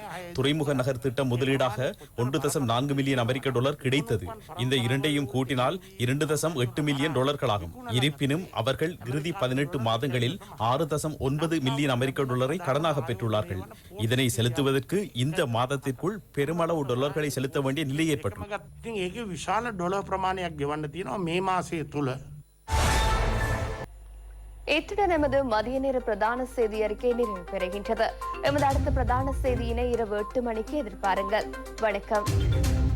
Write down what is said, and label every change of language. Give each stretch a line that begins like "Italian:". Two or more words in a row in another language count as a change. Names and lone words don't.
Tamil: துறைமுக நகர் திட்டம் முதலீடாக 1.4 மில்லியன் அமெரிக்க டாலர் கிடைத்தது. இந்த இரண்டையும் கூட்டினால் 2.8 மில்லியன் டாலர்களாகும். இருப்பினும் அவர்கள் இறுதி 18 மாதங்களில் 6.9 மில்லியன் அமெரிக்க டாலரை கடனாக பெற்றுள்ளார்கள். இதனை செலுத்துவதற்கு இந்த மாதத்திற்குள் பெருமளவு டாலர்களை செலுத்த வேண்டிய நிலை ஏற்பட்டுள்ளது.
Sinhala: විශාල ඩොලර් ප්‍රමාණයක් ගෙවන්න තියෙනවා මේ මාසය තුල.
Tamil: இத்துடன் எமது மதிய நேர பிரதான செய்தி அறிக்கை நிறைவு பெறுகின்றது. எமது அடுத்த பிரதான செய்தியினை இரவு 8 மணிக்கு எதிர்பாருங்கள். வணக்கம்.